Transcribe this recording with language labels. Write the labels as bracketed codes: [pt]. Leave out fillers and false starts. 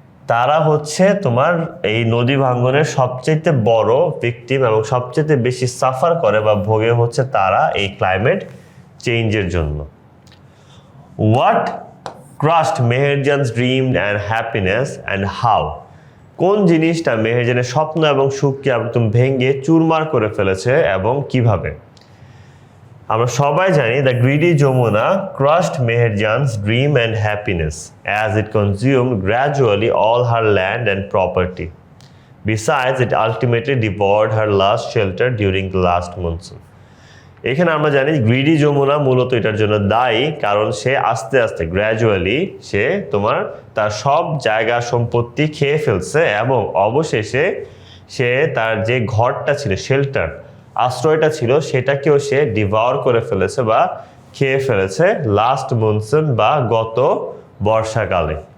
[bn] তারা তোমার এই নদী ভাঙ্গনের সবচেয়ে বড় ভিকটিম এবং সবচেয়ে বেশি সাফার করে বা ভোগে তারা এই ক্লাইমেট চেঞ্জের জন্য। [en] What crushed Meherjan's dream and happiness and how? [bn] কোন জিনিসটা মেহেরজানের স্বপ্ন এবং সুখকে একদম ভেঙে চুরমার করে ফেলেছে এবং কিভাবে? আমরা সবাই জানি [en] The greedy Jamuna crushed Meherjan's dream and happiness as it consumed gradually all her land and property. Besides, it ultimately devoured her last shelter during the last monsoon. [bn] এখানে আমরা জানি গ্রিডি যমুনা মূলত এটার জন্য দায়ী, কারণ সে আস্তে আস্তে গ্র্যাজুয়ালি সে তার সব জায়গা সম্পত্তি খেয়ে ফেলছে এবং অবশেষে সে তার যে ঘরটা ছিল, শেল্টার, আশ্রয়টা ছিল সেটাকেও সে ডিভাওর করে ফেলেছে বা খেয়ে ফেলেছে লাস্ট মনসুন বা গত বর্ষাকালে।